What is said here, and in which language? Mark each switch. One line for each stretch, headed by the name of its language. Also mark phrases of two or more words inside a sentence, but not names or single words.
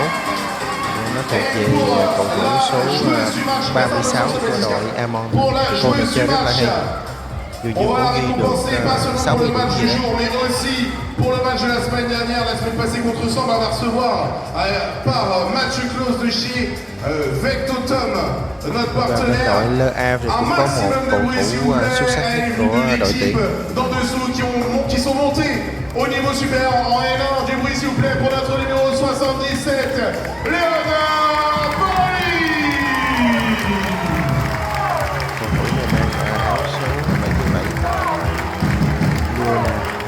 Vietnamese: Nó thuộc về cầu thủ số 36 của đội Amon. Cô này chơi rất là hay. Dù
French: On
Vietnamese: có
French: va
Vietnamese: ghi được
French: récompenser pas seulement 60 pour le
Vietnamese: điểm
French: match
Vietnamese: gì
French: du
Vietnamese: đấy.
French: jour, mais aussi pour le match de la semaine dernière, la semaine passée contre Sambre, on va recevoir par match close de chez Vectotom, notre
Vietnamese: Và bên
French: partenaire.
Vietnamese: đội LA thì
French: Un
Vietnamese: cũng có một
French: maximum de
Vietnamese: cầu
French: bruit, s'il
Vietnamese: thủ
French: vous plaît,
Vietnamese: xuất sắc nhất
French: une
Vietnamese: của
French: de
Vietnamese: đội tuyển.
French: l'équipe d'en dessous qui sont montés au niveau supérieur en N1. Du bruit, s'il vous plaît, pour notre numéro 77, Léonard Pauli.
Vietnamese: Cầu thủ này mang áo số 77. Luana.